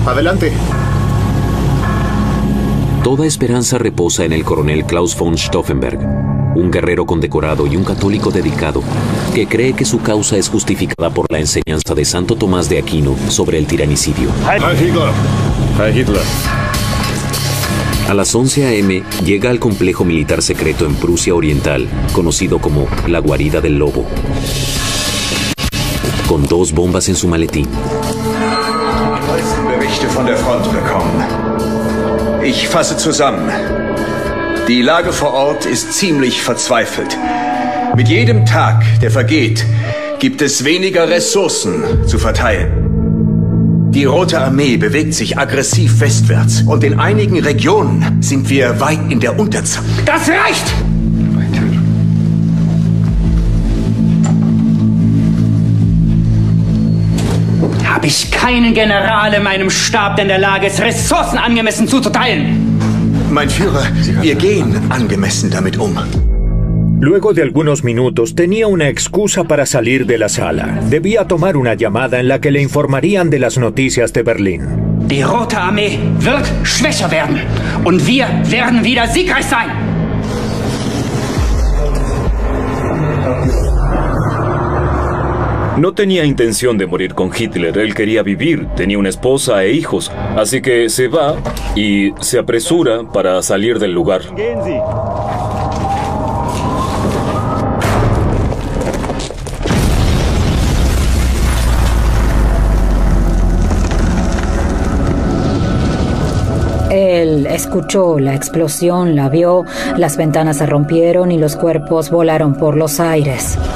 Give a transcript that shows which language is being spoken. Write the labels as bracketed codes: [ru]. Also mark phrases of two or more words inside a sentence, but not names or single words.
[es] Adelante. Toda esperanza reposa en el coronel Klaus von Stauffenberg, un guerrero condecorado y un católico dedicado, que cree que su causa es justificada por la enseñanza de Santo Tomás de Aquino sobre el tiranicidio. [de] Heil Hitler. Heil Hitler. [es] A las 11 a.m. llega al complejo militar secreto en Prusia Oriental, conocido como la Guarida del Lobo, con 2 bombas en su maletín. [de] Berichte von der Front bekommen. Ich fasse zusammen. Die Lage vor Ort ist ziemlich verzweifelt. Mit jedem Tag, der vergeht, gibt es weniger Ressourcen zu verteilen. Die Rote Armee bewegt sich aggressiv westwärts und in einigen Regionen sind wir weit in der Unterzahl. Das reicht! Habe ich keinen General in meinem Stab, der in der Lage ist, Ressourcen angemessen zuzuteilen? Mein Führer, wir gehen angemessen damit um. [es] Luego de algunos minutos tenía una excusa para salir de la sala. Debía tomar una llamada en la que le informarían de las noticias de Berlín. [de] Die Rote Armee wird schwächer werden und wir werden wieder siegreich sein. [es] No tenía intención de morir con Hitler, él quería vivir, tenía una esposa e hijos, así que se va y se apresura para salir del lugar. Él escuchó la explosión, la vio, las ventanas se rompieron y los cuerpos volaron por los aires.